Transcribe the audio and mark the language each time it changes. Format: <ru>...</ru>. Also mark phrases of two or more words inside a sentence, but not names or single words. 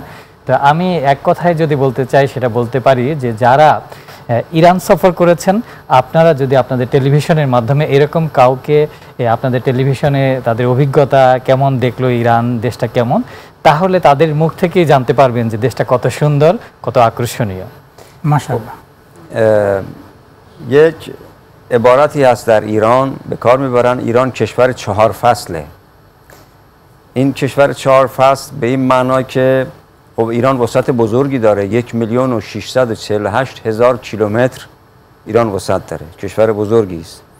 <bn>তো আমি এক কথায় যদি বলতে চাই সেটা বলতে পারি যে যারা ইরান সফর করেছেন আপনারা যদি আপনাদের টেলিভিশনের মাধ্যমে এরকম কাউকে আপনাদের টেলিভিশনে তাদের অভিজ্ঞতা কেমন দেখলো ইরান দেশটা কেমন, তাহলে তাদের মুখ থেকেই জানতে পারবেন যে দেশটা কত সুন্দর, কত আকর্ষণীয়। মাশাআল্লাহ।</bn> <fa>یک عبارتی هست در ایران به کار میبرن، ایران کشور 4 فصله. این کشور 4 فصل به این معنا که خب ایران وسعت بزرگی داره، 1,648,000 کیلومتر ایران وسعت داره، کشور بزرگی است.</fa>